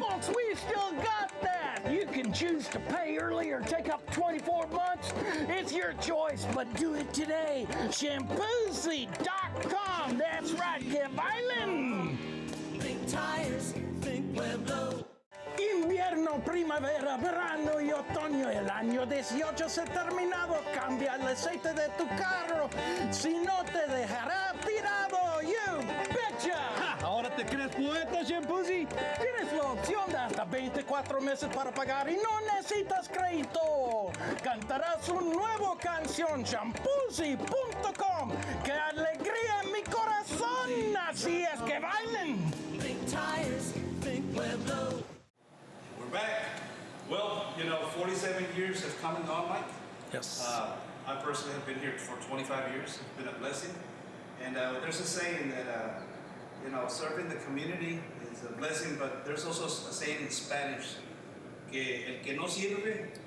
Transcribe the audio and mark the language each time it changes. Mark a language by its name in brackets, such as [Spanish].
[English] Folks, we still got that. You can choose to pay early or take up 24 months. It's your choice, but do it today. Shampoozy.com. That's right, Kev Island. Think tires, think Pueblo. [Spanish] Invierno, primavera, verano y otoño. El año 18 se ha terminado. Cambia el aceite de tu carro. Si no te dejará tirado. [English] You betcha. [Spanish] Ja, ¿ahora te crees poeta, Shampoozy? Tienes la opción de hasta 24 meses para pagar y no necesitas crédito. Cantarás su nueva canción, shampoozy.com. ¡Qué alegría en mi corazón! Así es que bailen. [English] Think tires, think Pueblo. We're back. Well, 47 years have come and gone, Mike. Yes. I personally have been here for 25 years. It's been a blessing. And there's a saying that, serving the community is a blessing, but there's also a saying in Spanish, [Spanish] que el que no sirve,